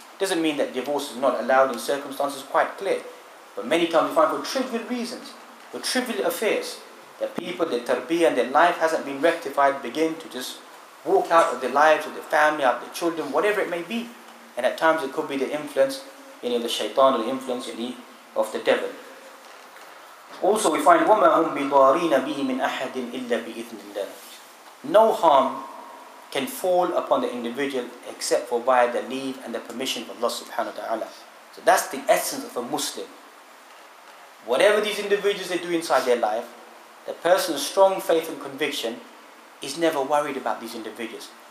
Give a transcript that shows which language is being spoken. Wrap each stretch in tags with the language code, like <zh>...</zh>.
<en>Doesn't mean that divorce is not allowed in circumstances, quite clear. But many times we find for trivial reasons, for trivial affairs, that people, their tarbiyah and their life hasn't been rectified, begin to just walk out of their lives, of their family, out of their children, whatever it may be. And at times it could be the influence the shaitan, or the influence of the devil. Also we find</en> <ar>وَمَا هُمْ بِضَارِينَ بِهِ مِنْ أَحَدٍ إِلَّا بِإِذْنِ اللَّهِ.</ar> <en>No harm can fall upon the individual except for by the leave and the permission of Allah subhanahu wa ta'ala. So that's the essence of a Muslim. Whatever these individuals they do inside their life, the person's strong faith and conviction is never worried about these individuals.</en>